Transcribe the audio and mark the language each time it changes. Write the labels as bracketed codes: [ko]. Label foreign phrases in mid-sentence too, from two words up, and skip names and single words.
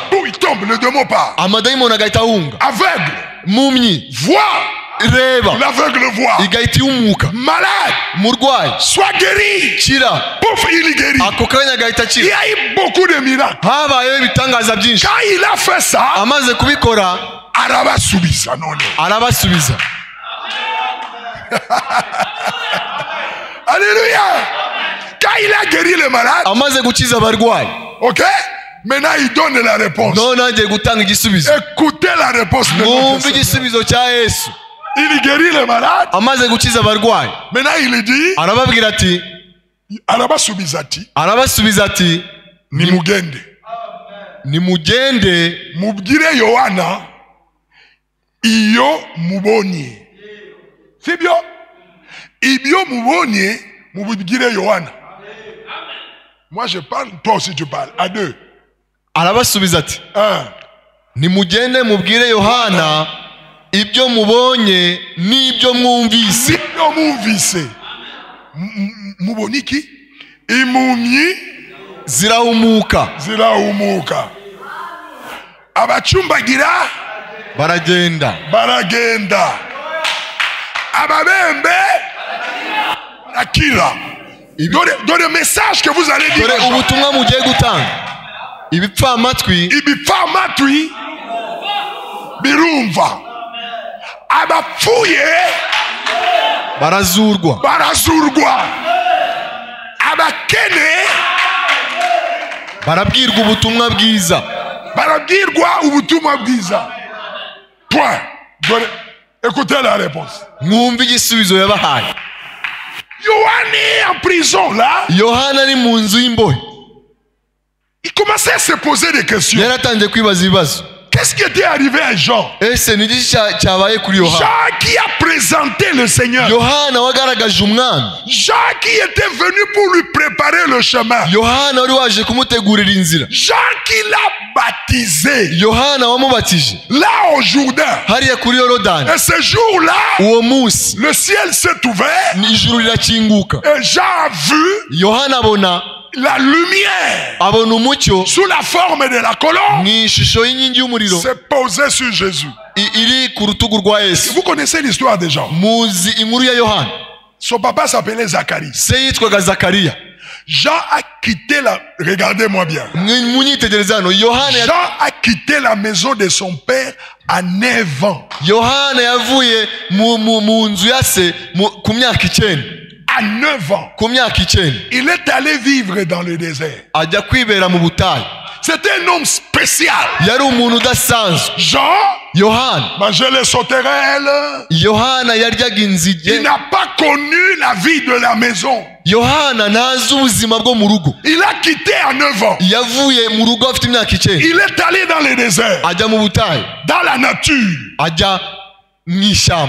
[fr] D'où il tombe, le démon part. [rw] amadayimoni agahita ahunga. [fr] Aveugle, [rw] impumyi [fr] vois. [rw] reba, [fr] L'aveugle voit. [rw] igahita ihumuka. [fr] Malade, [rw] umurwayi [fr] sois guéri. [rw] kira, [fr] Pouf, il est guéri. [rw] ako kanya agahita [fr] Il y [rw] akira. [fr] a eu beaucoup de miracles. [rw] habayeho ibitangaza byinshi. [fr] Quand il a fait ça, [rw] amaze kubikora arabasubiza none. arabasubiza. [fr] Alléluia. Quand il a guéri les malades, [rw] amaze gukiza abarwayi, ok? [fr] Maintenant il donne la réponse. [rw] none agiye gutanga igisubizo. [fr] Écoutez la réponse de notre [rw] mwumve [fr] Seigneur. [rw] igisubizo cya Yesu. [fr] Il guérit les malades. [rw] amaze gukiza abarwayi, Maintenant il dit, arababwira ati, arabasubiza ati, arabasubiza ati, nimugende. nimugende Mubwire Yohana iyo mubonye. Sibyo? Ibyo mubonye mubwire Yohana. [fr] Moi je parle, toi aussi tu parles. À deux. [rw] arabasubiza ati, Un. nimugende mubwire Yohana ibyo mubonye n'ibyo mwumvise. Ibyo mwumvise. Muboni ki? Impumyi zirahumuka. zirahumuka. Abacumbagira baragenda. Ababembe barakira. [fr] Dans le message que vous allez dire. [rw] dore ubutumwa mugiye gutanga. ibipfamatwi Ibipfamatwi birumva. Abapfuye barazurwa. Abakene barabwirwa ubutumwa bwiza. [fr] Point. Écoutez la réponse. [rw] Mwumve igisubizo yabahaye. [fr] Yohana en prison là. [rw] Yohana ari mu nzu y'imbohe. [fr] Il commençait à se poser des questions. [rw] Yaratangiye kwibaza ibibazo. [fr] Qu'est-ce qui était arrivé à Jean? [rw] Ese ni iki cyabaye kuri Yohana? [fr] Jean qui a présenté le Seigneur. [rw] Yohana wagaragaje umwami. [fr] Jean qui était venu pour lui préparer le chemin. [rw] Yohana wari waje kumutegurira inzira. [fr] Jean qui l'a baptisé. [rw] Yohana wamubatije. [fr] Là au Jourdain. [rw] Hariya kuri Yorodani. [fr] Et ce jour-là, [rw] uwo munsi [fr] le ciel s'est ouvert. [rw] Ijuru rirakinguka. [fr] Et Jean a vu [rw] Yohana abona [fr] la lumière [rw] abona umucyo [fr] sous la forme de la colombe [rw] n'ishusho y'inkingi y'umuriro [fr] s'est posée sur Jésus. [rw] iri ku rutugu rwa Yesu. [fr] Vous connaissez l'histoire de Jean. [rw] Muzi inkuru ya Yohana. [fr] Son papa s'appelait Zacharie. [rw] Se yitwaga Zakariya. [fr] Jean a quitté la... Regardez-moi bien. Jean a quitté la maison de son père à 9 ans. [rw] Yohana yavuye mu nzu ya se ku myaka 9. [fr] À 9 ans. [rw] Ku myaka 9. [fr] Il est allé vivre dans le désert. [rw] Ajya kwibera mu butayu. [fr] C'était un homme spécial. [rw] Yari umuntu udasanzwe. [fr] Jean [rw] Yohana [fr] mangeait les sauterelles. [rw] Yohana yaryaga inzige. [fr] Il n'a pas connu la vie de la maison. [rw] Yohana ntazi ubuzima bwo mu rugo. [fr] Il a quitté à 9 ans. [rw] Yavuye mu rugo afite imyaka 9. [fr] Il est allé dans le désert. [rw] Ajya mu butayu. [fr] Dans la nature. [rw] Ajya mw'ishyamba.